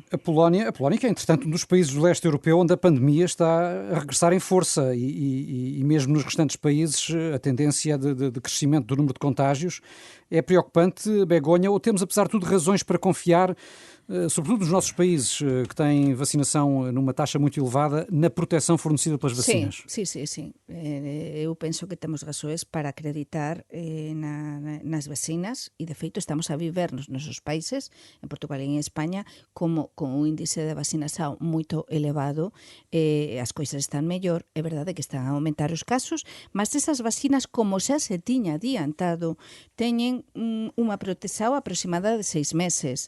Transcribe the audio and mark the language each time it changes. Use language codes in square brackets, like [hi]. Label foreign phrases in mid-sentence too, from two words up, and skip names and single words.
[pt] A Polónia, que é, entretanto, um dos países do leste europeu onde a pandemia está a regressar em força e mesmo nos restantes países a tendência de crescimento do número de contágios é preocupante, Begonha, ou temos, apesar de tudo, razões para confiar sobretudo nos nossos países que têm vacinação numa taxa muito elevada, na proteção fornecida pelas vacinas? Sim. Eu penso que temos razões para acreditar nas vacinas [gl] e, de feito, estamos a viver nos nosos países, en Portugal e en España, como con un índice de vacinación moito elevado, as coisas están mellor, é verdade que están a aumentar os casos, mas esas vacinas, como xa se tiña adiantado, teñen unha protección aproximada de 6 meses.